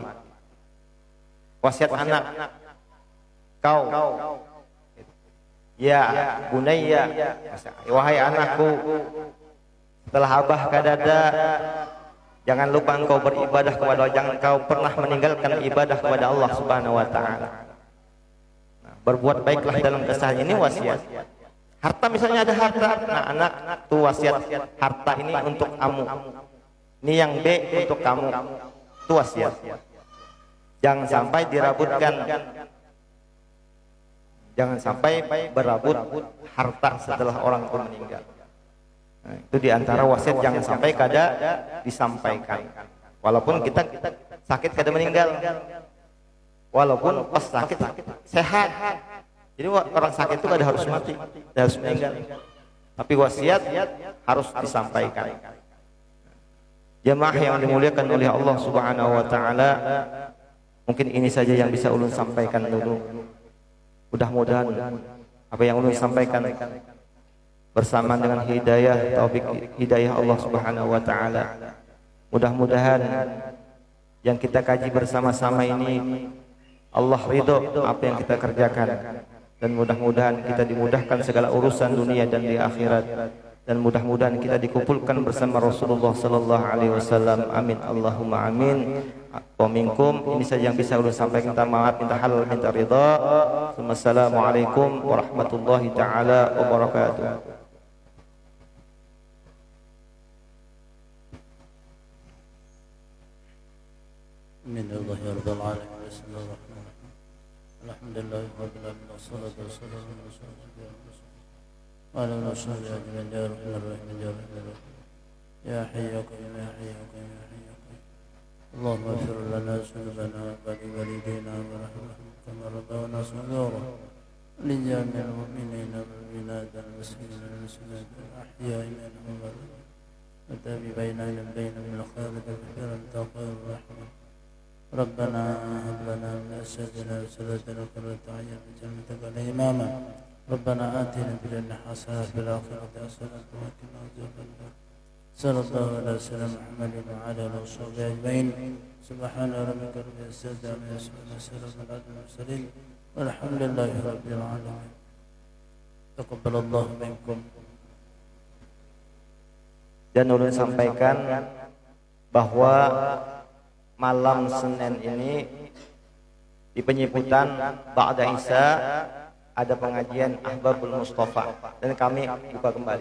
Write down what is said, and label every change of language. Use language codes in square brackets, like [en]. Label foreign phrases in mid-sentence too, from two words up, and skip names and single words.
[id] Wasiat anak, kau, [ar] يا بني, [id] wahai anakku, setelah abah kadada, jangan lupa engkau beribadah kepada Allah, jangan kau pernah meninggalkan ibadah kepada Allah [ar] سبحانه وتعالى. [id] Nah, berbuat baiklah dalam keseharian, ini wasiat. Harta misalnya ada harta, nah anak tuh wasiat, harta ini untuk kamu, ini yang B untuk kamu, tuh wasiat. Jangan sampai dirabutkan, jangan sampai berebut harta setelah orang itu meninggal. Nah, itu diantara wasiat jangan sampai kada disampaikan. Walaupun kita sakit kada meninggal, walaupun pas sakit sehat. Jadi orang sakit itu kada harus mati, kada harus meninggal. Tapi wasiat harus disampaikan. Jemaah yang dimuliakan oleh Allah [ar] سبحانه وتعالى, [id] mungkin ini saja yang bisa ulun sampaikan dulu. Mudah-mudahan apa yang ulun sampaikan bersamaan dengan taufik hidayah Allah [ar] سبحانه وتعالى. [id] Mudah-mudahan yang kita kaji bersama-sama ini Allah ridho apa yang kita kerjakan, dan mudah-mudahan kita dimudahkan segala urusan dunia dan di akhirat, dan mudah-mudahan kita dikumpulkan bersama Rasulullah [ar] صلى الله عليه وسلم. آمين اللهم آمين. ومنكم, [id] ini saja yang bisa ulun sampaikan. Minta maaf, minta halal, minta ridha. [ar] والسلام عليكم ورحمة الله تعالى وبركاته. الحمد لله رب العالمين. بسم الله الرحمن الرحيم. الحمد لله رب العالمين. والصلاة والسلام على رسول الله وعلى آله وصحبه أجمعين. يا رحمن الرحيم، يا رحمن الرحيم. يا حي يا قيوم، يا حي يا قيوم، يا حي يا قيوم. اللهم اغفر لنا ذنوبنا ولوالدينا وارحمهم كما ربونا صغيرا. لجميع المؤمنين والمؤمنات المسلمين والمسلمات الأحياء منهم والأموات وتابع بيننا بينهم بالخير كثيرا تغفر الرحمن ربنا هب لنا من أزواجنا وذريتنا قرة أعين واجعلنا لنا إماما ربنا آتنا في الدنيا حسنة وفي الآخرة حسنة وقنا عذاب النار صلى الله على سيدنا محمد وعلى آله وصحبه أجمعين سبحان ربك رب العزة عما يصفون وسلام على المرسلين والحمد لله رب العالمين تقبل الله منكم. [id] Dan ulun sampaikan bahwa malam Senin ini di penyebutan [ar] بعد العشاء [id] ada pengajian Ahbabul Mustafa dan kami buka kembali.